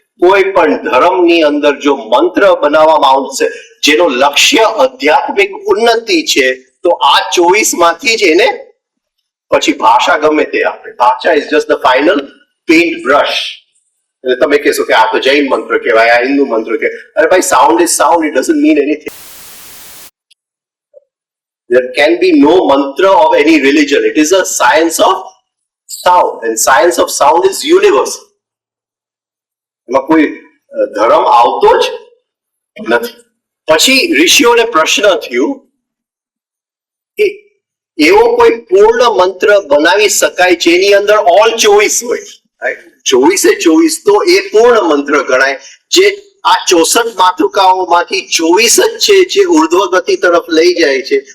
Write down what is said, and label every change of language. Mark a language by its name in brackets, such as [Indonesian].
[Gujarati] કોઈ પણ ધર્મની અંદર જો મંત્ર બનાવવામાં આવશે જેનો લક્ષ્ય આધ્યાત્મિક ઉન્નતિ છે, તો આ 24 માંથી જ એને પછી ભાષા ગમે તે આપણે, ભાષા [English] Is just the final paint brush. [Gujarati] એટલે તમે કહેશો કે આ તો જૈન મંત્ર કહેવાય, આ હિન્દુ મંત્ર કહેવાય. અરે ભાઈ, [English] Sound is sound, it doesn't mean anything. There can be no mantra of any religion. It is a science of sound, and science of sound is universal. [Gujarati] એમાં કોઈ ધર્મ આવતો જ નથી. પછી ઋષિઓને પ્રશ્ન થયો કે એવો કોઈ પૂર્ણ મંત્ર બનાવી શકાય જેની અંદર ઓલ 24 હોય. 24 તો એ પૂર્ણ મંત્ર ગણાય. જે આ 64 માતૃકાઓમાંથી 24 જ છે જે ઉર્ધ્વ ગતિ તરફ લઈ જાય છે.